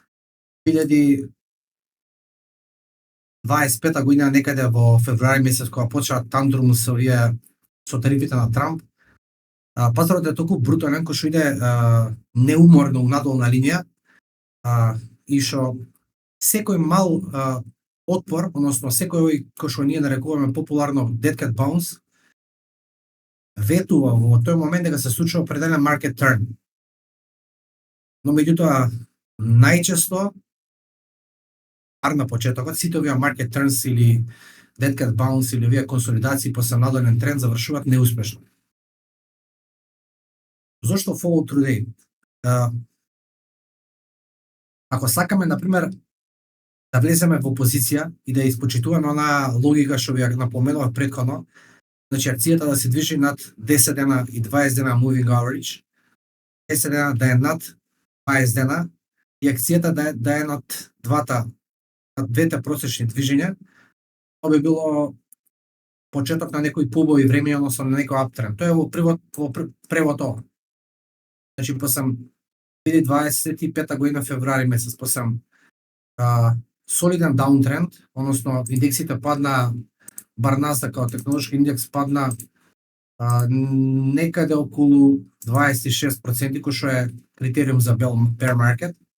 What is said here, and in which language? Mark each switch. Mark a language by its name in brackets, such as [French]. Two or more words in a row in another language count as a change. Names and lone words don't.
[Macedonian] 2025 година некаде во февруари месец кога почнаа тантрум со овие со тарифите на Трамп, пазарот е толку брутален кој што иде неуморно надолна линија, и што секој мал отпор, односно секој кој што ние нарекуваме популарно [English] dead cat bounce, [Macedonian] ветува во тој момент дека се случува определен [English] market turn. [Macedonian] Но меѓутоа најчесто на почетокот сите овие [English] market turns [Macedonian] или [English] dead cat bounce [Macedonian] или овие консолидации после надолен тренд завршуваат неуспешно. Зошто [English] follow through day? [Macedonian] Ако сакаме, например, да влеземе во позиција и да испочитуваме онаа логика што ви ја напоменував претходно, значи акцијата да се движи над 10 дена и 20 дена [English] moving average, [Macedonian] 10 дена да е над 20 дена и акцијата да е над двете просечни движења, тоа би било почеток на некои побови време, односно на некој uptrend. Тоа е во превод ова. Значи, после 2025 година февруари месец, после солиден даунтренд, односно индексите падна, бар Nasdaq како технолошки индекс падна некаде околу 26%, кој што е критериум за [English] bear market.